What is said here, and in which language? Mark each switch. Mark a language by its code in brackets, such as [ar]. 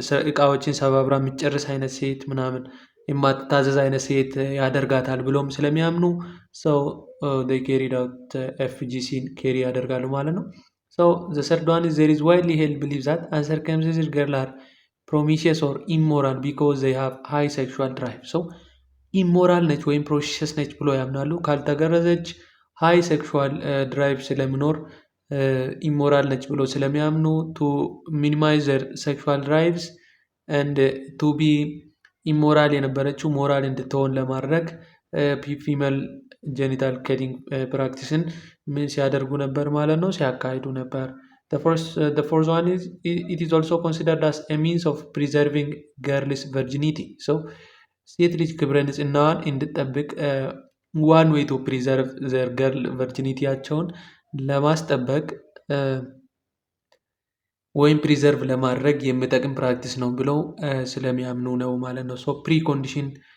[am] እቃዎችን ሰባብራ የምትጨርስ አይነት ሴት ምናምን የማትታዘዝ አይነት ሴት ያደርጋታል ብሎም ስለሚያምኑ [en] ሰው ኬሪድ አውት ኤፍጂሲን ኬሪ ያደርጋሉ ማለት ነው። So the third one is there is widely held belief that uncircumcised girls are promiscuous or immoral because they have high sexual drive. [am] So ኢሞራል ነች ወይም ፕሮሚስኪየስ ነች ብሎ ያምናሉ። ካልተገረዘች ሃይ ሴክሹዋል ድራይቭ ስለሚኖር ኢሞራል ነች ብሎ ስለሚያምኑ [en] ቱ ሚኒማይዝ ዘር ሴክሹዋል ድራይቭስ ኤንድ ቱ ቢ ኢሞራል [am] የነበረችው ሞራል እንድትሆን ለማድረግ ፊሜል ጄኒታል ከቲንግ ፕራክቲስን ምን ሲያደርጉ ነበር ማለት ነው? ሲያካሂዱ ነበር። [en] The fourth one is it is also considered as a means of preserving girls' virginity. [am] So ሴት ልጅ ክብረ ንጽህናዋን እንድጠብቅ [en] ዋን ዌይ ቱ ፕሪዘርቭ ዘር ገርል [am] ቨርጂኒቲያቸውን ለማስጠበቅ ወይም ፕሪዘርቭ ለማድረግ የሚጠቅም ፕራክቲስ ነው ብለው ስለሚያምኑ ነው ማለት ነው። ሶ ፕሪ ኮንዲሽን